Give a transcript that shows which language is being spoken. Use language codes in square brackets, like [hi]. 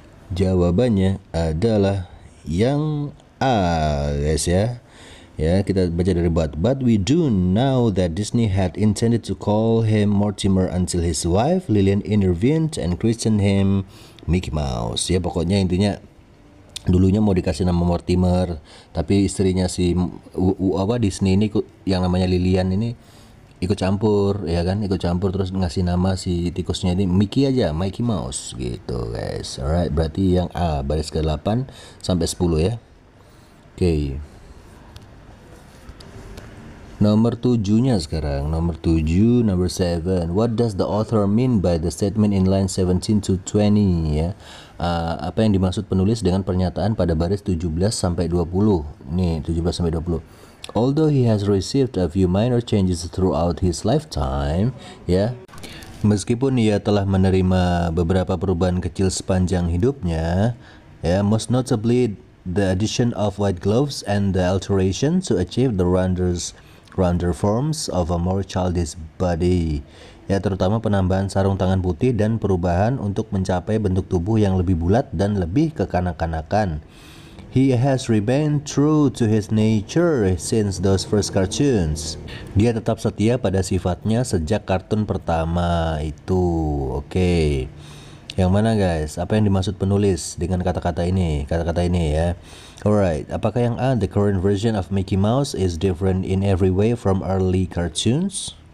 [id] Jawabannya adalah yang A guys ya. [en] Ya, kita baca dari but we do know that Disney had intended to call him Mortimer until his wife Lillian intervened and christened him Mickey Mouse. [id] Ya, pokoknya intinya dulunya mau dikasih nama Mortimer, tapi istrinya si Disney ini yang namanya Lillian ini ikut campur terus ngasih nama si tikusnya ini Mickey aja, Mickey Mouse gitu guys. Alright, berarti yang A baris ke-8 sampai 10 ya. Oke. Nomor 7-nya sekarang. Nomor 7, number 7. [en] What does the author mean by the statement in line 17 to 20 ya? [id] Apa yang dimaksud penulis dengan pernyataan pada baris 17 sampai 20. Nih, 17 sampai 20. [en] Although he has received a few minor changes throughout his lifetime, ya. Meskipun ia telah menerima beberapa perubahan kecil sepanjang hidupnya, ya, most notably the addition of white gloves and the alteration to achieve the rounder forms of a more childish body. [id] Ya, terutama penambahan sarung tangan putih dan perubahan untuk mencapai bentuk tubuh yang lebih bulat dan lebih kekanak-kanakan. [en] He has remained true to his nature since those first cartoons. [id] Dia tetap setia pada sifatnya sejak kartun pertama itu. Oke. Yang mana guys? Apa yang dimaksud penulis dengan kata-kata ini? Kata-kata ini ya. Alright. [en] Apakah yang A, the current version of Mickey Mouse is different in every way from early cartoons?